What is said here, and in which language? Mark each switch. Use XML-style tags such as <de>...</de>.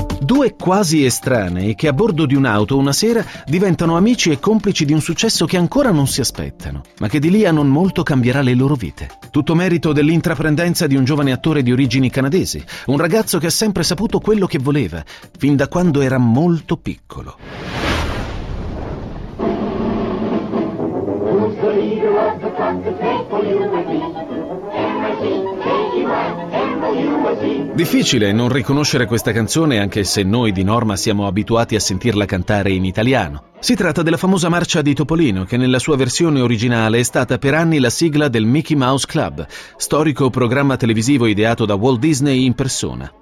<it>Due quasi estranei che a bordo di un'auto una sera diventano amici e complici di un successo che ancora non si aspettano, ma che di lì a non molto cambierà le loro vite. Tutto merito dell'intraprendenza di un giovane attore di origini canadesi, un ragazzo che ha sempre saputo quello che voleva, fin da quando era molto piccolo.</it> <en>Who's the leader of the concert?</en> <it>Difficile non riconoscere questa canzone, anche se noi di norma siamo abituati a sentirla cantare in italiano. Si tratta della famosa marcia di Topolino, che nella sua versione originale è stata per anni la sigla del Mickey Mouse Club, storico programma televisivo ideato da Walt Disney in persona.</it>